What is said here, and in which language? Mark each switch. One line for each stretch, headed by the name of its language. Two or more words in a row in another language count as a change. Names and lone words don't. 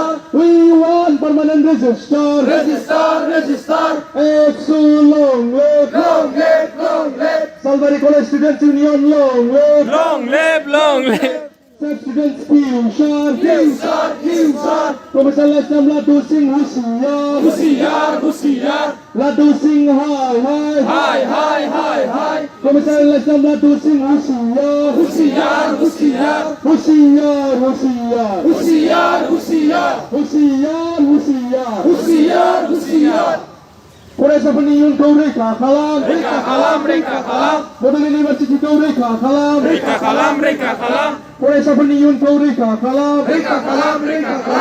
English: We want permanent register. Register, register. Exo long live. Long live, long live. Salvador College Students Union long live. Long live, long live. Students future. Future. Professor Lasam Ladu Singh Husiar. Husiar, husiar. Ladu Singh high high. High, high, high, high. Professor Lasam Ladu Singh Husiar. Husiar, husiar. Husiar, Husiar. Husiar, husiar. Husiar, Husiar. Husiar, husiar.
Bodo: फरायसाफोरनि इयुनखौ रैखा खालाम रैखा खालाम, रैखा खालाम. बड'लेण्ड इउनिभारसिटिखौ रैखा खालाम रैखा खालाम, रैखा खालाम. फरायसाफोरनि इयुनखौ रैखा खालाम रैखा खालाम, रैखा खालाम.